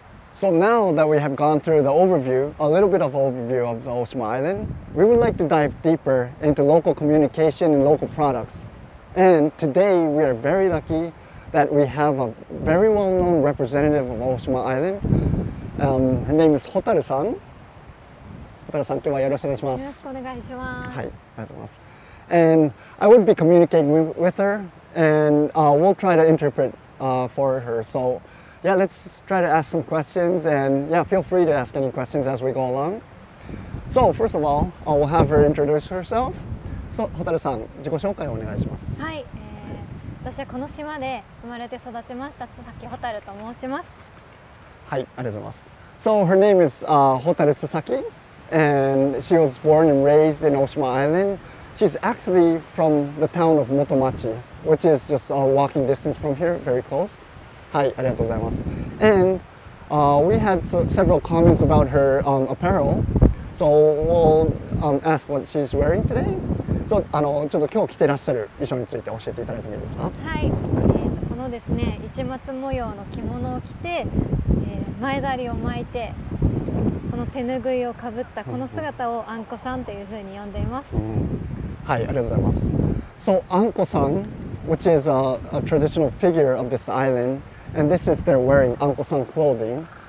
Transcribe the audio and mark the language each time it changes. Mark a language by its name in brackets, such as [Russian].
[English] So now that we have gone through the overview, a little bit of overview of the Oshima Island, we would like to dive deeper into local communication and local products. And today we are very lucky that we have a very well-known representative of Oshima Island. Her name is Hotaru-san. [Japanese] Hotaru-san, 今日はよろしくお願いします。よろしくお願いします。はい、ありがとうございます。 [English] And I would be communicating with her, and we'll try to interpret for her. So, yeah, let's try to ask some questions, and yeah, feel free to ask any questions as we go along. So, first of all, we'll have her introduce herself. [Japanese] So, Hotaru-san, 自己紹介をお願いします。はい、私はこの島で生まれて育ちました津崎蛍と申します。はい、ありがとうございます。 [English] So, her name is Hotaru Tsusaki, and she was born and raised in Oshima Island. She's actually from the town of Motomachi, which is just a walking distance from here, very close. [Japanese] はい、ありがとうございます。 [English] And we had several comments about her apparel, so we'll ask what she's wearing today. [Japanese] So, ちょっと今日着てらっしゃる衣装について教えていただいてもいいですか？はい、このですね、市松模様の着物を着て、前だりを巻いて、この手ぬぐいをかぶったこの姿をあんこさんというふうに呼んでいます。はい、ありがとうございます。 [English] So, Anko-san, which is a traditional figure of this island, and this is they're wearing Anko-san clothing.